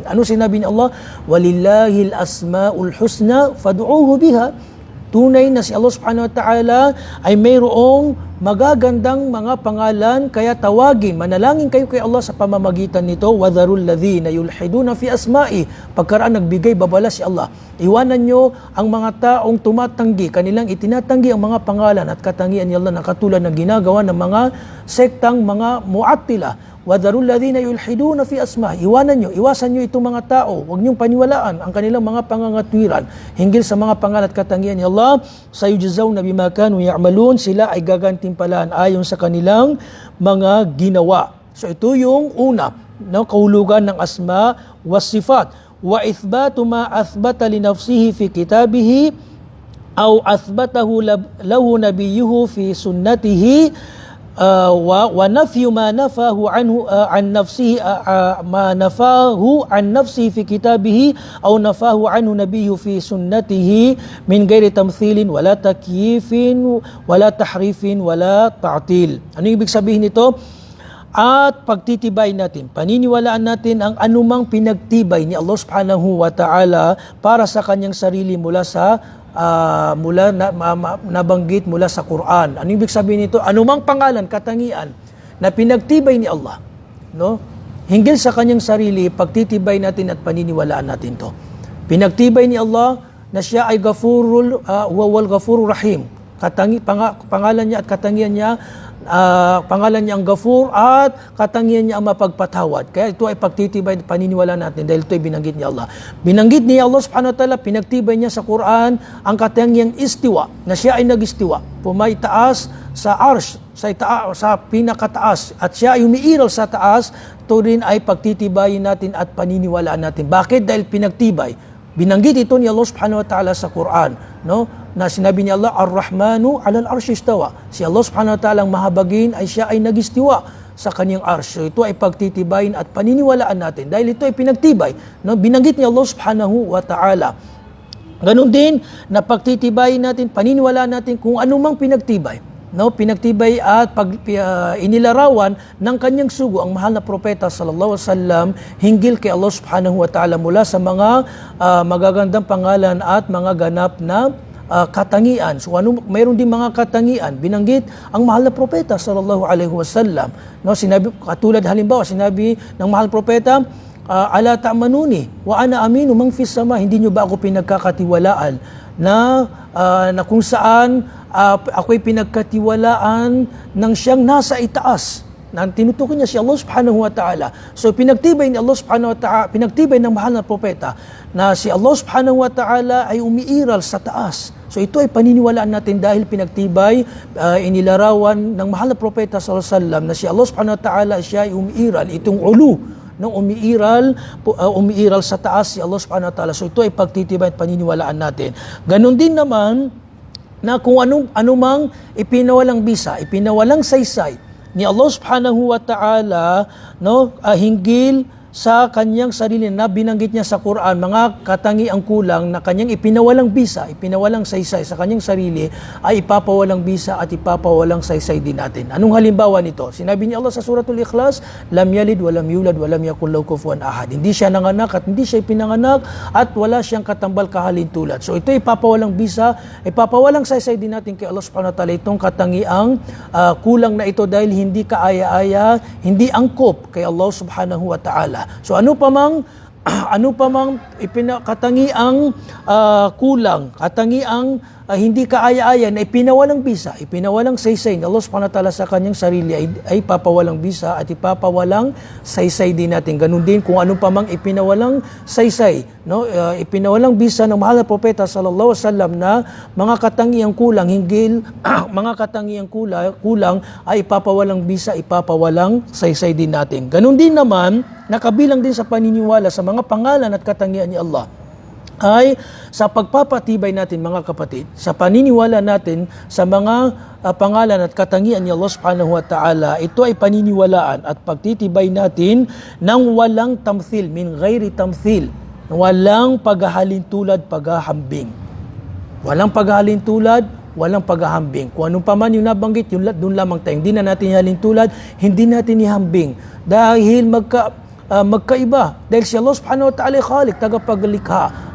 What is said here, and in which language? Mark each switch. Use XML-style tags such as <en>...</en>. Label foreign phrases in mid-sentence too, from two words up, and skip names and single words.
<tl>Ano sinabi ni Allah?</tl> <ar>ولله الأسماء الحسنى فادعوه بها.</ar> <tl>Tunay na si Allah</tl> <ar>سبحانه وتعالى</ar> <tl>ay mayroong magagandang mga pangalan, kaya tawagin, manalangin kayo kay Allah sa pamamagitan nito.</tl> <ar>وذروا الذين يلحدون في أسمائه.</ar> <tl>Pagkaraan nagbigay babala si Allah, iwanan nyo ang mga taong tumatanggi, kanilang itinatanggi ang mga pangalan at katangian ni Allah na katulad ng ginagawa ng mga sektang mga mu'attila.</tl> <ar>وذروا الذين يلحدون في أسمائه.</ar> <tl>Iwanan nyo, iwasan nyo itong mga tao, huwag nyong paniwalaan ang kanilang mga pangangatwiran hinggil sa mga pangalan at katangian ni Allah.</tl> <ar>سيجزون بما كانوا يعملون.</ar> <tl>Sila ay gagantimpalaan ayon sa kanilang mga ginawa. So ito yung una, no, kahulugan ng</tl> <ar>الأسماء والصفات. وإثبات ما أثبت لنفسه في كتابه أو أثبته له نبيه في سنته، ونفي ما نفاه عنه عن نفسه ما نفاه عن نفسه في كتابه أو نفاه عنه نبي في سنته من غير تمثيل ولا تكييف ولا تحريف ولا تعطيل.</ar> <tl>Ano ibig sabihin nito? At pagtitibay natin, paniniwalaan natin ang anumang pinagtibay ni Allah</tl> <ar>سبحانه وتعالى</ar> <tl>para sa kanyang sarili mula sa nabanggit mula sa Quran. Ano ibig sabihin nito? Anumang pangalan, katangian na pinagtibay ni Allah, no, hinggil sa kanyang sarili, pagtitibay natin at paniniwalaan natin to. Pinagtibay ni Allah na siya ay Ghafurul Rahim. Pangalan niya at katangian niya pangalan niya ang Ghafur at katangian niya ang mapagpatawad. Kaya ito ay pagtitibay paniniwala natin dahil ito ay binanggit ni Allah. Binanggit ni Allah</tl> <ar>سبحانه وتعالى,</ar> <tl>pinagtibay niya sa Quran ang katangiang istiwa, na siya ay nag-istiwa, pumaitaas sa arsh, sa pinakataas, at siya ay umiiral sa taas. Ito rin ay pagtitibayin natin at paniniwalaan natin. Bakit? Dahil pinagtibay. Binanggit ito ni Allah</tl> <ar>سبحانه وتعالى</ar> <tl>sa Quran, no? Na sinabi ni Allah,</tl> <ar>الرحمن على العرش استوى.</ar> <tl>Si Allah</tl> <ar>سبحانه وتعالى</ar> <tl>ang mahabagin ay siya ay nag-istiwa sa kanyang arsh. So ito ay pagtitibayin at paniniwalaan natin dahil ito ay pinagtibay, no? Binanggit ni Allah</tl> <ar>سبحانه وتعالى.</ar> <tl>Ganon din na pagtitibayin natin, paniniwalaan natin kung anumang pinagtibay, no? Pinagtibay at inilarawan ng kanyang sugo ang mahal na propeta</tl> <ar>صلى الله عليه وسلم</ar> <tl>hinggil kay Allah</tl> <ar>سبحانه وتعالى</ar> <tl>mula sa mga magagandang pangalan at mga ganap na katangian. So mayroon din mga katangian binanggit ang mahal na propeta</tl> <ar>صلى الله عليه وسلم,</ar> <tl>no? Sinabi katulad halimbawa sinabi ng mahal na propeta,</tl> <ar>ألا تأمنوني وأنا أمين من في السماء,</ar> <tl>hindi niyo ba ako pinagkakatiwalaan na kung saan ako'y pinagkatiwalaan ng siyang nasa itaas, na tinutukoy niya si Allah</tl> <ar>سبحانه وتعالى.</ar> <tl>So pinagtibay ni Allah</tl> <ar>سبحانه وتعالى,</ar> <tl>pinagtibay ng mahal na propeta na si Allah</tl> <ar>سبحانه وتعالى</ar> <tl>ay umiiral sa taas. So ito ay paniniwalaan natin dahil pinagtibay, inilarawan ng mahal na propeta</tl> <ar>صلى الله عليه وسلم</ar> <tl>na si Allah</tl> <ar>سبحانه وتعالى</ar> <tl>siya ay umiiral, itong ulu nung umiiral sa taas si Allah</tl> <ar>سبحانه وتعالى.</ar> <tl>So ito ay pagtitibay at paniniwalaan natin. Ganon din naman na kung anumang ipinawalang bisa, ipinawalang saysay ni Allah</tl> <ar>سبحانه وتعالى,</ar> <tl>no, hinggil sa kanyang sarili na binanggit niya sa Quran, mga katangiang kulang na kanyang ipinawalang bisa, ipinawalang saysay sa kanyang sarili, ay ipapawalang bisa at ipapawalang saysay din natin. Anong halimbawa nito? Sinabi ni Allah sa Suratul Ikhlas,</tl> <ar>لم يلد ولم يولد ولم يكن له كفوا أحد.</ar> <tl>Hindi siya nanganak at hindi siya ipinanganak at wala siyang katambal kahalintulad. So ito ipapawalang bisa, ipapawalang saysay din natin kay Allah</tl> <ar>سبحانه وتعالى</ar> <tl>itong katangiang kulang na ito dahil hindi kaaya-aya, hindi angkop kay Allah</tl> <ar>سبحانه وتعالى.</ar> <tl>So ano pa mang katangiang kulang, katangiang hindi kaaya-aya na ipinawalang bisa, ipinawalang saysay ni Allah</tl> <ar>سبحانه وتعالى</ar> <tl>sa kanyang sarili ay papawalang bisa at ipapawalang saysay din natin. Ganun din kung ano pa mang ipinawalang saysay, no? Ipinawalang bisa ng mahal na propeta</tl> <ar>صلى الله عليه وسلم</ar> <tl>na mga katangiang kulang hinggil mga katangiang kulang ay ipapawalang bisa, ipapawalang saysay din natin. Ganun din naman nakabilang din sa paniniwala sa mga pangalan at katangian ni Allah ay sa pagpapatibay natin mga kapatid, sa paniniwala natin sa mga pangalan at katangian ni Allah</tl> <ar>سبحانه وتعالى,</ar> <tl>ito ay paniniwalaan at pagtitibay natin ng walang tamthil,</tl> <ar>من غير تمثيل,</ar> <tl>walang paghahalintulad, paghahambing. Walang paghahalintulad, walang paghahambing. Kung anong pa man yung nabanggit, yun doon lamang tayo. Hindi na natin ihalintulad, hindi natin ihambing. Dahil magkaiba. Dahil si Allah</tl> <ar>سبحانه وتعالى</ar> <tl>khalik, tagapaglikha.</tl>